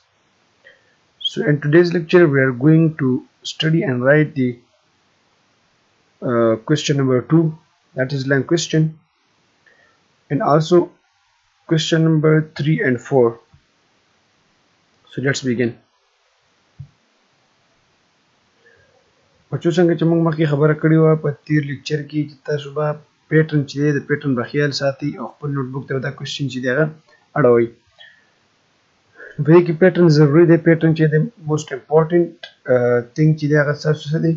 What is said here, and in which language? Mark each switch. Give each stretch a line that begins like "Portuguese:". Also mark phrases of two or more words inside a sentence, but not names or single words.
English: So in today's lecture we are going to study and write the question number 2, that is long question, and also question number 3 and 4. So let's begin.
Pashto: بچو څنګه چې موږ مخکې خبره کړې وه په تیر لیکچر کې چې تاسو به پیټرن چې دی د پیټرن به خیال ساتئ او خپل نوټ بک ته دا کوېسچن چې دی هغه اړوئ. په دې کې پیټرن ضروري دی. پیټرن چې دی
English: most important thing
Pashto: چې دی هغه ستاسو څه دی؟